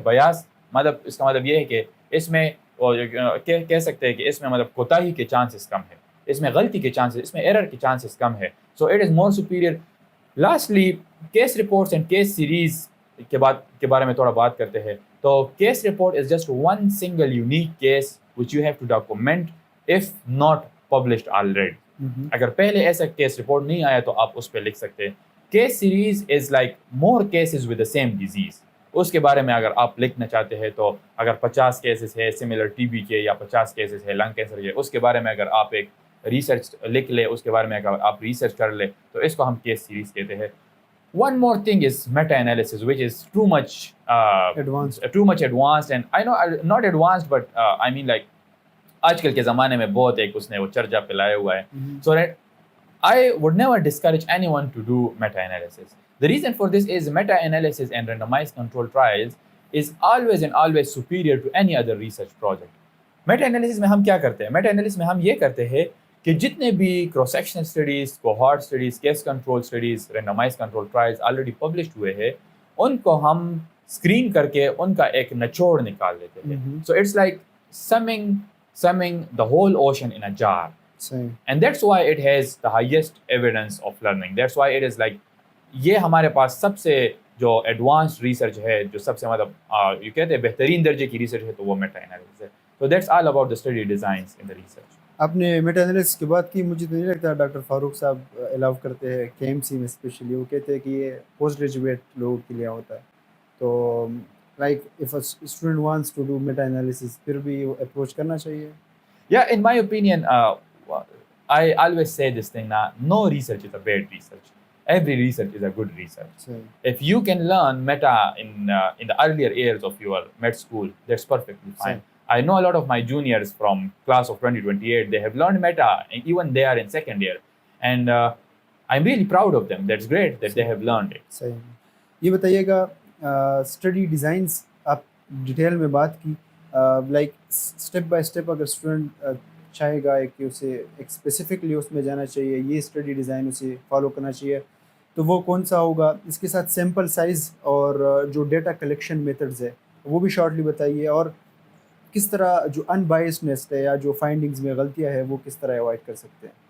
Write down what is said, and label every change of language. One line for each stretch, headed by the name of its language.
Urdu: بیاس مطلب اس کا مطلب یہ ہے کہ اس میں کہہ سکتے ہیں کہ اس میں مطلب کوتاہی کے چانسز کم ہے, اس میں غلطی کے چانسز, اس میں ایرر کے چانسز کم ہے.
English: So it is more superior.
Urdu: Lastly case reports and case series کے بارے میں تھوڑا بات کرتے ہیں.
English: تو case report is just one single unique case which you have to document if not published already.
Urdu: اگر پہلے ایسا کیس رپورٹ نہیں آیا تو آپ اس پہ لکھ سکتے ہیں.
English: Case series is like more cases with the same disease.
Urdu: اس کے بارے میں اگر آپ لکھنا چاہتے ہیں تو اگر 50 کیسز ہے سملر ٹی بی کے یا 50 کیسز ہے لنگ کینسر کے، اس کے بارے میں اگر آپ ایک ریسرچ لکھ لیں، اس کے بارے میں اگر آپ ریسرچ کر لیں تو اس کو ہم کیس سیریز کہتے ہیں.
English: One more thing is meta-analysis, which is too much advanced, and I know not advanced, but I mean like
Urdu: آج کل کے زمانے میں بہت ایک اس نے وہ چرچا پلایا ہوا ہے.
English: So I would never discourage anyone to do meta-analysis. The reason for this is meta-analysis and randomized control trials is always and always superior to any other research project.
Urdu: Meta-analysis میں ہم کیا کرتے ہیں؟ Meta-analysis میں ہم یہ کرتے ہیں کہ جتنے بھی cross sectional studies, کوہارٹ studies, case control studies, randomise control trials already published ہوئے ہیں، ان کو ہم اسکرین کر کے ان کا ایک نچوڑ نکال لیتے ہیں.
English: So it's like summing the whole ocean in a jar. And that's why it has the highest evidence of learning. That's why it is like
Urdu: یہ ہمارے پاس سب سے جو ایڈوانسڈ ریسرچ ہے، جو سب سے مطلب یہ کہتے ہیں بہترین درجے کی ریسرچ ہے، تو وہ میٹا انالیسس ہے.
English: So that's all about the study designs in the research.
Urdu: آپ نے میٹا انالیسس کی بات کی، مجھے تو نہیں لگتا ڈاکٹر فاروق صاحب الاؤ کرتے ہیں کے ایم سی میں اسپیشلی. وہ کہتے ہیں کہ یہ پوسٹ گریجویٹ لوگوں کے لیے ہوتا ہے. تو like
English: if a student wants to do meta analysis
Urdu: پھر بھی وہ اپروچ کرنا چاہیے.
English: Yeah, in my opinion, I always say this thing now, no research is a bad research. Every research is a good research. If you can learn meta in the earlier years of your med school, that's perfectly fine. I know a lot of my juniors from class of 2028, they have learned meta, and even they are in second year. And I'm really proud of them. That's great that they have learned it.
Urdu: صحیح. یہ بتائیے گا study designs آپ detail میں بات کی، like step by step اگر student چاہے گا کہ اسے ایک اسپیسیفکلی اس میں جانا چاہیے، یہ اسٹڈی ڈیزائن اسے فالو کرنا چاہیے، تو وہ کون سا ہوگا؟ اس کے ساتھ سیمپل سائز اور جو ڈیٹا کلیکشن میتھڈز ہے وہ بھی شارٹلی بتائیے، اور کس طرح جو ان بائسڈنس ہے یا جو فائنڈنگز میں غلطیاں ہیں وہ کس طرح اوائڈ کر سکتے ہیں.